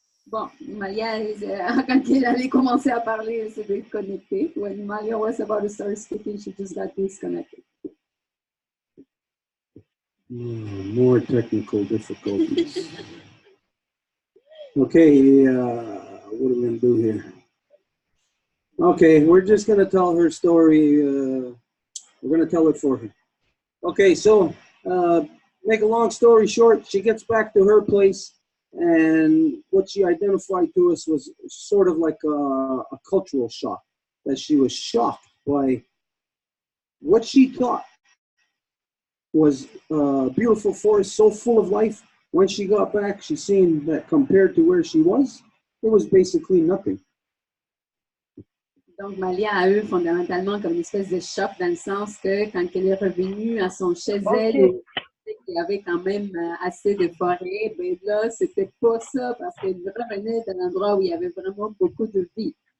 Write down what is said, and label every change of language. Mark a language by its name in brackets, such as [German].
[French] Bon, Malia, quand elle allait commencer à parler, elle s'est déconnectée. [English] When Malia was about to start speaking, she just got disconnected. More technical difficulties. Okay, what are we going to do here? Okay, we're just going to tell her story. We're going to tell it for her. Okay, so make a long story short, she gets back to her place, and what she identified to us was sort of like a cultural shock, that she was shocked by what she thought was a beautiful forest so full of life. When she got back, she seen that compared to where she was, it was basically nothing. [French] Donc, Malia a eu fondamentalement comme une espèce de choc dans le sens que quand elle est revenue à son chez elle, il y avait quand même assez de forêt, mais là, c'était pas ça parce qu'elle revenait d'un endroit où il y avait vraiment beaucoup de vie.